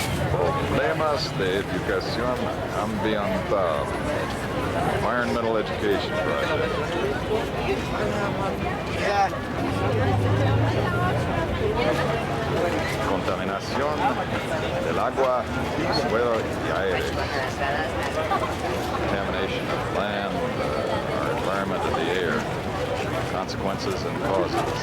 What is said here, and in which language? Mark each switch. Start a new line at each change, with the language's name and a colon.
Spanish: Problemas de educación ambiental.
English: Environmental Education Project.
Spanish: Contaminación del agua, suelo y aire.
English: Contamination of land, our environment and the air. Consequences and causes.